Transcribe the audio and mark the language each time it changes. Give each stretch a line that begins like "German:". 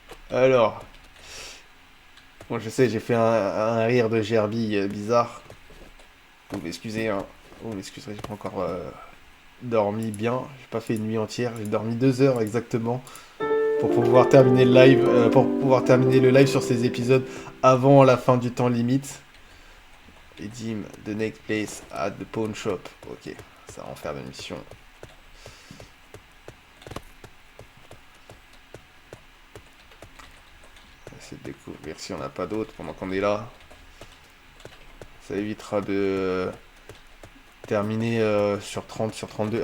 French: Alors, bon, je sais, j'ai fait un rire de gerbille bizarre. Vous m'excusez, hein. Vous m'excuserez, j'ai pas encore dormi bien. J'ai pas fait une nuit entière, j'ai dormi 2 heures exactement pour pouvoir terminer le live, sur ces épisodes avant la fin du temps limite.
English: Redeem the next place at the pawn shop.
French: Ok, ça va en faire de mission. Essayer de découvrir si on n'a pas d'autres pendant qu'on est là. Ça évitera de terminer sur 30, sur 32.